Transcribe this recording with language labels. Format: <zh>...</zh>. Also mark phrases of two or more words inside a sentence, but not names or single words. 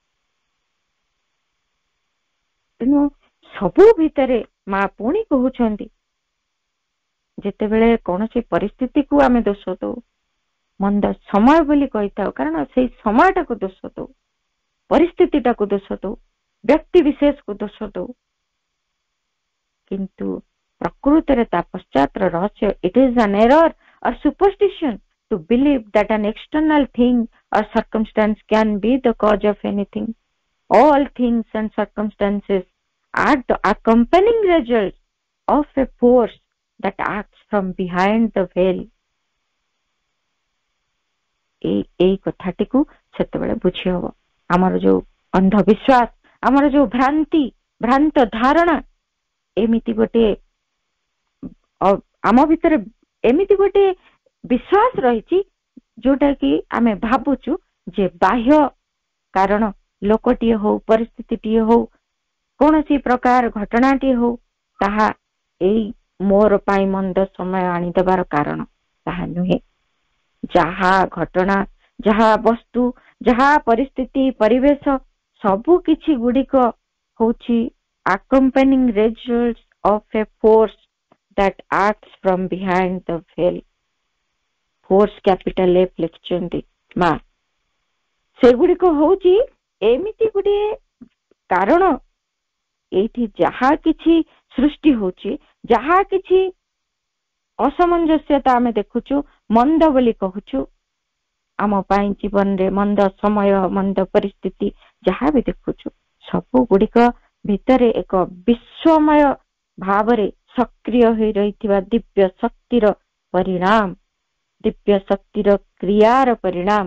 <or>ତେଣୁ ସବୁ ଭିତରେ ମା ପୁଣି କହୁଛନ୍ତି ଯେତେବେଳେ କୌଣସି ପରିସ୍ଥିତିକୁ ଆମେ ଦୋଷ ଦଉ, ମନ୍ଦ ସମୟ ବୋଲି କହିଥାଉ, କାରଣ ସେଇ ସମୟଟାକୁ ଦୋଷ ଦଉ, ପରିସ୍ଥିତିଟାକୁ ଦୋଷ ଦଉ, ବ୍ୟକ୍ତି ବିଶେଷକୁ ଦୋଷ ଦଉ, କିନ୍ତୁ ପ୍ରକୃତରେ ତା ପଶ୍ଚାତର ରହସ୍ୟ,</or> <en>it is an error or superstition to believe that an external thing or circumstance can be the cause of anything. All things and circumstances are the accompanying results of a force that acts from behind the veil.</en> <or>এই କଥାଟିକୁ ସେତେବେଳେ ବୁଝି ହବ। ଆମର ଯୋଉ ଅନ୍ଧବିଶ୍ୱାସ, ଆମର ଯୋଉ ଭ୍ରାନ୍ତ ଧାରଣା, ଏମିତି ଗୋଟେ ଆମ ଭିତରେ ଏମିତି ଗୋଟେ ବିଶ୍ୱାସ ରହିଛି ଯୋଉଟା କି ଆମେ ଭାବୁଛୁ ଯେ ବାହ୍ୟ କାରଣ, ଲୋକଟିଏ ହଉ, ପରିସ୍ଥିତିଟିଏ ହଉ, କୌଣସି ପ୍ରକାର ଘଟଣାଟିଏ ହଉ, ତାହା ଏଇ ମୋର ପାଇଁ ମନ୍ଦ ସମୟ ଆଣିଦେବାର କାରଣ। ତାହା ନୁହେଁ। ଯାହା ଘଟଣା, ଯାହା ବସ୍ତୁ, ଯାହା ପରିସ୍ଥିତି, ପରିବେଶ, ସବୁ କିଛି ଗୁଡ଼ିକ ହଉଛି</or> <en>accompanying results of a force that acts from behind the veil. Force capital F</en> <or>ଲେଖିଛନ୍ତି ମା। ସେଗୁଡ଼ିକ ହଉଛି ଏମିତି ଗୋଟିଏ କାରଣ, ଏଇଠି ଯାହା କିଛି ସୃଷ୍ଟି ହଉଛି, ଯାହା କିଛି ଅସାମଞ୍ଜସ୍ୟତା ଆମେ ଦେଖୁଛୁ, ମନ୍ଦ ବୋଲି କହୁଛୁ, ଆମ ପାଇଁ ଜୀବନରେ ମନ୍ଦ ସମୟ, ମନ୍ଦ ପରିସ୍ଥିତି ଯାହା ବି ଦେଖୁଛୁ, ସବୁ ଗୁଡ଼ିକ ଭିତରେ ଏକ ବିଶ୍ୱମୟ ଭାବରେ ସକ୍ରିୟ ହୋଇ ରହିଥିବା ଦିବ୍ୟ ଶକ୍ତିର ପରିଣାମ, ଦିବ୍ୟ ଶକ୍ତିର କ୍ରିୟାର ପରିଣାମ।</or>